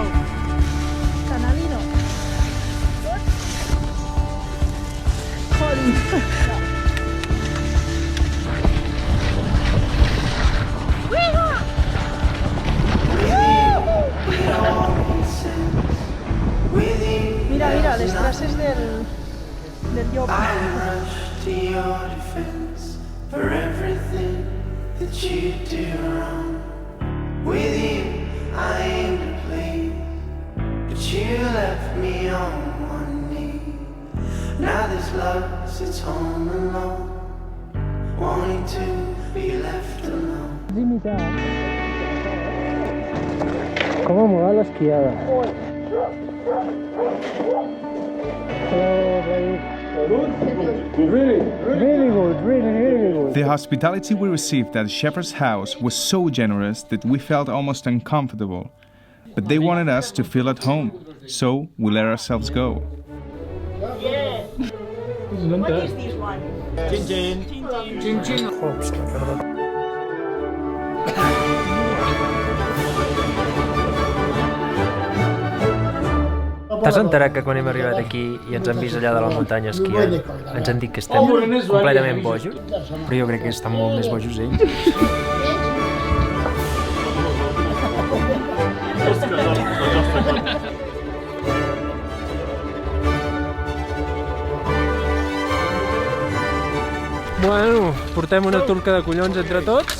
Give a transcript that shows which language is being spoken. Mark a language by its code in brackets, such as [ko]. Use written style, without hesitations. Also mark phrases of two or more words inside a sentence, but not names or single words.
[ca] Canalino. Colin. Mira, mira, les traces del llop. [en] To your defense for everything that you do wrong. With you, I aim to play, but you left me on one knee. Now this love sits home alone, wanting to be left alone. [ca] Com ha molat l'esquiada. [en] Really good, really good. The hospitality we received at Shepherd's house was so generous that we felt almost uncomfortable. But they wanted us to feel at home, so we let ourselves go. What is this one? Chin-chin. [ca] T'has enterat que quan hem arribat aquí i ens han vist allà de la muntanya esquiant, ens han dit que estem completament bojos? Però jo crec que estan molt més bojos ells. Bueno, portem una turca de collons entre tots.